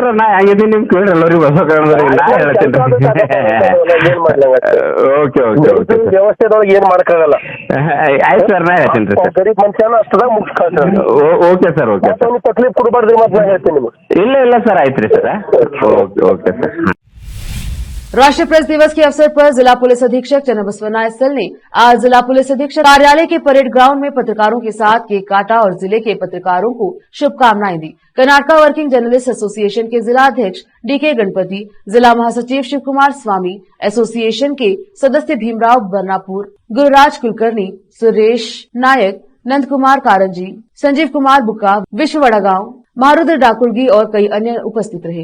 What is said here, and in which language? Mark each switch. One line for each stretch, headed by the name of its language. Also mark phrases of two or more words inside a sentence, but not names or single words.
Kannada: ನಾ ಹೆಂಗಿದ್ದೀನಿ ನಿಮ್ ಕೇಳ್ರಿ ಎಲ್ಲರಿಗೂ ಬಸ ನಾ ಹೇಳ್ತೀನಿ ಏನ್ ಮಾಡ್ಲಂಗ ಓಕೆ ವ್ಯವಸ್ಥೆದೊಳಗೆ ಏನ್ ಮಾಡಕ್ಕಾಗಲ್ಲ। ಆಯ್ತು ಸರ್ ನಾ ಹೇಳ್ತೀನಿ ಸರ್। ಗರೀಬ್ ಮನುಷ್ಯನ ಅಷ್ಟದಾಗ ಮುಗಿಸ್ಕೊಳ್ತಾರೆ।
English: okay sir okay sir
Kannada: ತಕ್ಲೀಫ್ ಕೊಡಬಾರ್ದ್ರಿ ಮತ್ತೆ ನಾ ಹೇಳ್ತೀನಿ ನಿಮ್ಗೆ। ಇಲ್ಲ ಸರ್ ಆಯ್ತು ರೀ ಸರ್
English: okay sir.
Hindi: राष्ट्रीय प्रेस दिवस के अवसर पर जिला पुलिस अधीक्षक चन्नबसवन्ना एसएल ने आज जिला पुलिस अधीक्षक कार्यालय के परेड ग्राउंड में पत्रकारों के साथ केक काटा और जिले के पत्रकारों को शुभकामनाएं दी। कर्नाटका वर्किंग जर्नलिस्ट एसोसिएशन के जिला अध्यक्ष डीके गणपति, जिला महासचिव शिव कुमार स्वामी, एसोसिएशन के सदस्य भीमराव बर्नापुर, गुरुराज कुलकर्णी, सुरेश नायक, नंद कुमार कारंजी, संजीव कुमार बुक्का, विश्व वड़ागांव, मारुद्र डाकुर्गी और कई अन्य उपस्थित रहे।